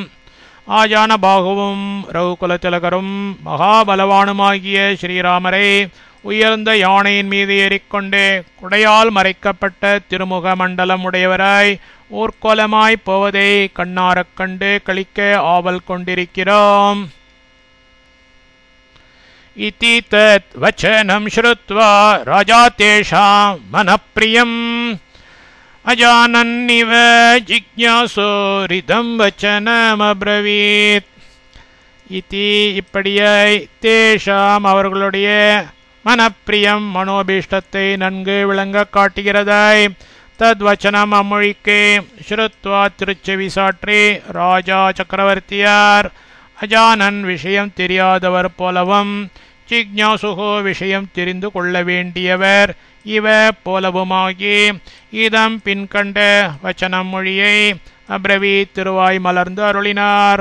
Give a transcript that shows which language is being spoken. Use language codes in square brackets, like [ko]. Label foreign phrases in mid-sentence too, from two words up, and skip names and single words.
[ta] ஆஜான பாகுவும் ரகுகுலதிலகரும் மகாபலவானுமாகிய ஸ்ரீராமரை உயர்ந்த யானையின் மீது ஏறிக்கொண்டே குடையால் மறைக்கப்பட்ட திருமுக மண்டலம் உடையவராய் ஊர்கோலமாய்ப் போவதை கண்ணாரக் கண்டு கழிக்க ஆவல் கொண்டிருக்கிறோம். [sa] इति तत् वचनं श्रुत्वा राजा तेषां मनःप्रियम् अजानन्निव जिज्ञासोरिदं वचनमब्रवीत्. [ta] इति இப்படியாய் தேஷாம் அவர்களுடைய மனப்பிரியம் மனோபீஷ்டத்தை நன்கு விளங்க காட்டுகிறதாய் தத்வச்சனம் அம்மொழிக்கு ஸ்ருத்வா திருச்செவி சாற்றி ராஜா சக்கரவர்த்தியார் அஜானன் விஷயம் தெரியாதவர் போலவும் ஜிக்ஞாசுகோ விஷயம் தெரிந்து கொள்ள வேண்டியவர் இவ போலவுமாகி இதம் பின்கண்ட வச்சனம் மொழியை அப்ரவி திருவாய் மலர்ந்து அருளினார்.